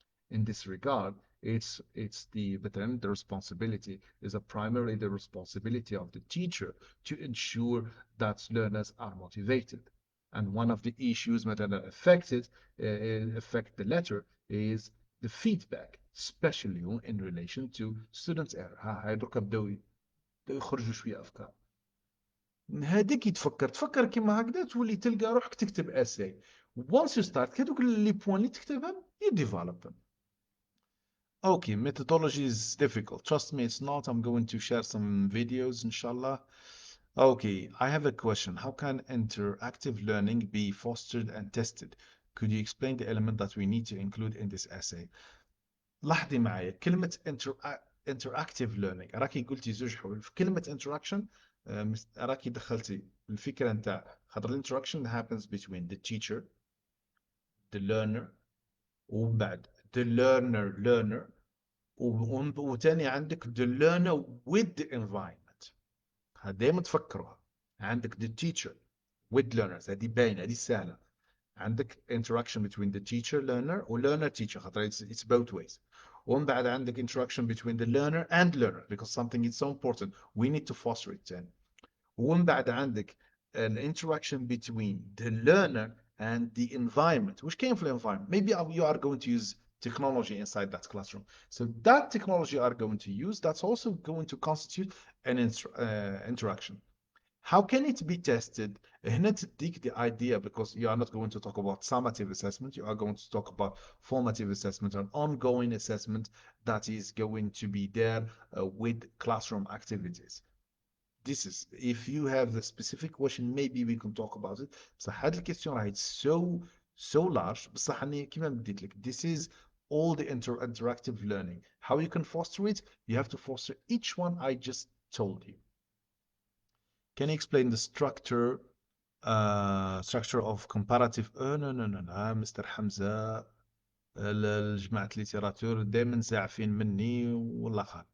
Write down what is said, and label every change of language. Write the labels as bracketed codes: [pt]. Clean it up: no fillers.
[en] In this regard, it's the responsibility is primarily the responsibility of the teacher to ensure that learners are motivated. And one of the issues that affect the letter is the feedback, especially in relation to students' error. [ar] هاي درك بداو يخرجوا شوية أفكار. هذيك تفكر كيما هكذا تولي تلقى روحك تكتب اساي [en] once you start [ar] هذوك لي بوين اللي تكتبهم [en] you develop them. Okay, methodology is difficult. Trust me, it's not. I'm going to share some videos, inshallah. Okay, I have a question. How can interactive learning be fostered and tested? Could you explain the element that we need to include in this essay? [ar] لاحظي معي كلمة [en] interactive learning، [ar] راكي قلتي زوج حروف في كلمة interaction. راكي دخلتي الفكرة نتاع خاطر [en] interaction happens between the teacher, the learner، [ar] ومن بعد [en] the learner [ar] وتاني عندك [en] the learner with the environment. [ar] هذا دايما تفكروها. عندك [en] the teacher with learners، [ar] هذه باينة، هذه سهلة. [en] عندك interaction between the teacher learner و learner teacher خاطر it's both ways. [ar] ومن بعد عندك [en] interaction between the learner and learner because something is so important we need to foster it then. [ar] ومن بعد عندك [en] an interaction between the learner and the environment. which came from the environment. Maybe you are going to use technology inside that classroom. So that technology you are going to use, that's also going to constitute an interaction. How can it be tested? [ar] هنا تديك [en] the idea because you are not going to talk about summative assessment, you are going to talk about formative assessment, an ongoing assessment that is going to be there with classroom activities. This is, if you have the specific question, maybe we can talk about it. [ar] بصح هاد الكيستيون راهي [en] so large. [ar] بصح أني كيما بديت لك, [en] this is all the interactive learning. How you can foster it? You have to foster each one I just told you. Can you explain the structure of comparative no Mr. [ar] حمزة, جماعة الليتراتور دايما زاعفين مني والله خير.